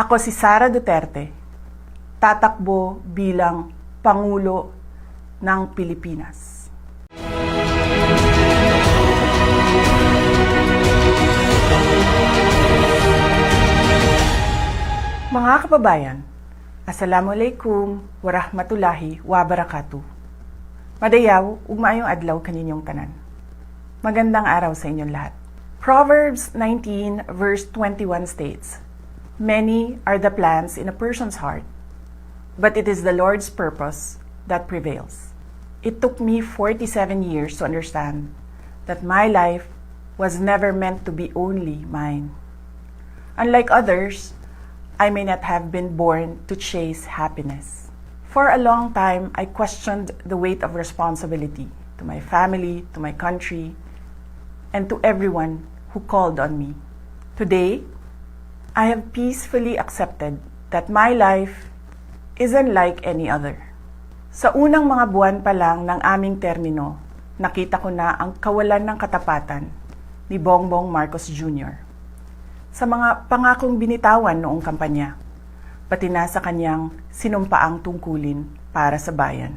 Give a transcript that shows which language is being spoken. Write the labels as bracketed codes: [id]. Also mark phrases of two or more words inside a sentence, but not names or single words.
[tl] Ako si Sara Duterte, tatakbo bilang Pangulo ng Pilipinas. Mga kababayan, [ar] السلام عليكم ورحمة الله وبركاته. [ceb] Madayaw, ug maayong adlaw kaninyong tanan. [tl] Magandang araw sa inyong lahat. [en] Proverbs 19 verse 21 states, "Many are the plans in a person's heart, but it is the Lord's purpose that prevails." It took me 47 years to understand that my life was never meant to be only mine. Unlike others, I may not have been born to chase happiness. For a long time, I questioned the weight of responsibility to my family, to my country, and to everyone who called on me. Today, I have peacefully accepted that my life isn't like any other. [tl] Sa unang mga buwan pa lang ng aming termino, nakita ko na ang kawalan ng katapatan ni Bongbong Marcos Jr. sa mga pangakong binitawan noong kampanya, pati na sa kanyang sinumpaang tungkulin para sa bayan.